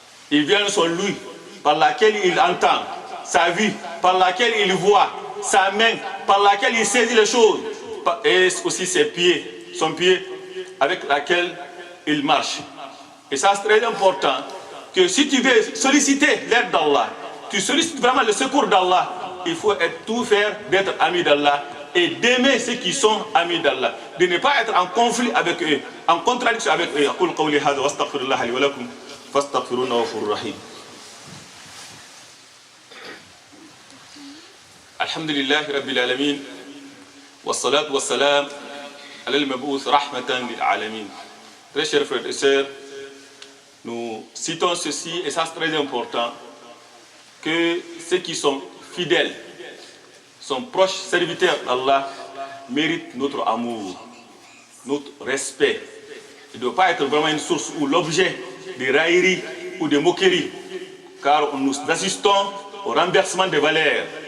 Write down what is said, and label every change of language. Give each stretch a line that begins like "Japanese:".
French: Il vient son lui par laquelle il entend, sa vue par laquelle il voit, sa main par laquelle il saisit les choses, et aussi ses pieds, son pied avec laquelle il marche. Et ça c'est très important, que si tu veux solliciter l'aide d'Allah, tu sollicites vraiment le secours d'Allah, il faut tout faire d'être ami d'Allah et d'aimer ceux qui sont amis d'Allah, de ne pas être en conflit avec eux, en contradiction avec eux.
Arabic: أقول قولي هذا وأستغفر الله لي ولكم فاستغفروه غفور رحيم. الحمد لله رب العالمين والصلاة والسلام على المبعوث رحمة للعالمين.
French: Très chers frères et sœurs, nous citons ceci, et ça c'est très important, que ceux qui sont fidèles, sont proches serviteurs d'Allah, méritent notre amour, notre respect. Il ne doit pas être vraiment une source ou l'objet de raillerie ou de moquerie, car nous assistons au renversement des valeurs.